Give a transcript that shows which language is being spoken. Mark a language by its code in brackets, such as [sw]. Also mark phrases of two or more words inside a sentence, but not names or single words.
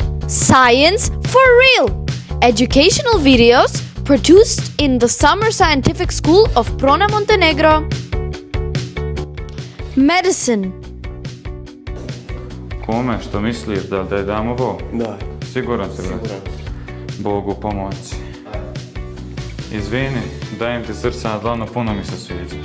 [en] Science for real! Educational videos produced in the Summer Scientific School of Prona, Montenegro. Medicine. [sr] Kume, što misliš, da li dam ovo? Da. Siguran si, brate? Siguran. Bogu pomoći. Izvini, dajem ti srce na dlanu, puno mi se sviđaš.